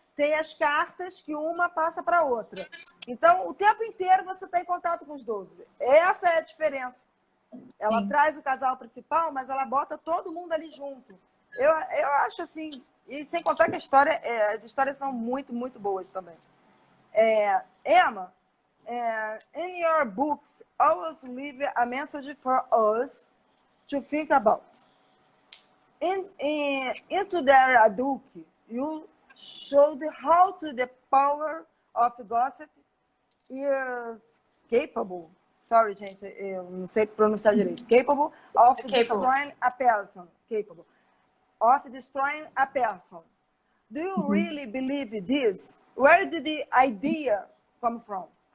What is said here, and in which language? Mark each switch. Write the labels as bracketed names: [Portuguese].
[Portuguese] tem as cartas que uma passa para a outra. Então, o tempo inteiro você está em contato com os 12. Essa é a diferença. Ela traz o casal principal, mas ela bota todo mundo ali junto. Eu acho assim, e sem contar que as histórias são muito, muito boas também. [English] Emma, in your books, always leave a message for us to think about. Into their book, you showed how to the power of gossip is capable. Sorry, [Portuguese] gente, eu não sei pronunciar direito. [English] Capable of destroying a person. Capable of destroying a person. Do you really believe this? Where did the idea come from?